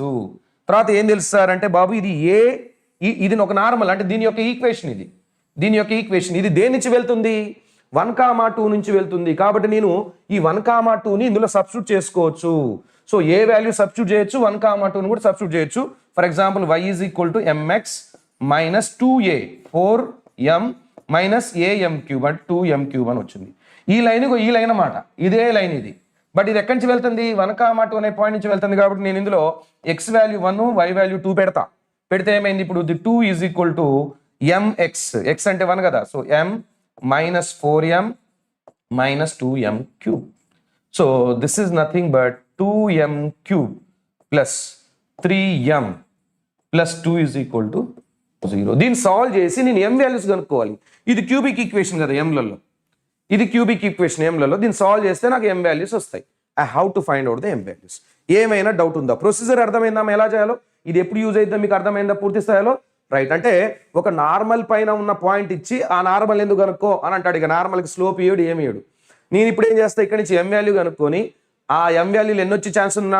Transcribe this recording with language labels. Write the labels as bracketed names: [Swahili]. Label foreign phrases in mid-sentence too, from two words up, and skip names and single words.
[Telugu] తర్వాత ఏం తెలుసు సార్ అంటే బాబు ఇది ఇది ఒక నార్మల్ అంటే దీని యొక్క ఈక్వేషన్, ఇది దీని యొక్క ఈక్వేషన్. ఇది దేని నుంచి వెళ్తుంది? 1, 2 నుంచి వెళ్తుంది. కాబట్టి నేను ఈ 1, 2ని ఇందులో సబ్స్టిట్యూట్ చేసుకోవచ్చు. సో ఏ వాల్యూ సబ్స్టిట్యూట్ చేయొచ్చు, 1, 2ని కూడా సబ్స్టిట్యూట్ చేయొచ్చు. [English] for example [Telugu] y = mx - 2a 4m - am³ అంటే 2m³ అని వచ్చింది. ఈ లైన్ అన్నమాట, ఇదే లైన్ ఇది. బట్ ఇది ఎక్కడి నుంచి వెళ్తుంది? 1, 2 అనే పాయింట్ నుంచి వెళ్తుంది. కాబట్టి నేను ఇందులో x వాల్యూ 1, y వాల్యూ 2 పెడితే ఏమైంది? ఇప్పుడు 2 = mx, x అంటే 1 కదా. సో m - 4m - 2m³. [English] so this is nothing but 2m³ + 3m + 2 = 0. [Telugu] దీన్ని సాల్వ్ చేసి నేను m వాల్యూస్ కనుక్కోవాలి. ఇది [English] cubic equation [Telugu] కదా ఎంలలో, ఇది [English] cubic equation [Telugu] ఎంలలో. దీన్ని సాల్వ్ చేస్తే నాకు m వాల్యూస్ వస్తాయి. [English] I how to find out the m values. [Telugu] ఏమైనా డౌట్ ఉందా? ప్రొసీజర్ అర్థమైందా ఎలా చేయాలో? ఇది ఎప్పుడు యూజ్ అవుతుందో మీకు అర్థమైందా పూర్తి స్థాయిలో? రైట్. అంటే ఒక నార్మల్ పైన ఉన్న పాయింట్ ఇచ్చి ఆ నార్మల్ ఎందుకు కనుక్కో అని అంటాడు. ఇక నార్మల్కి స్లోప్ ఇయ్యడు, ఏమి ఇయ్యడు. నేను ఇప్పుడు ఏం చేస్తా, ఇక్కడ నుంచి m వాల్యూ కనుక్కొని ఆ m వాల్యూలు ఎన్ని వచ్చే ఛాన్స్ ఉంది?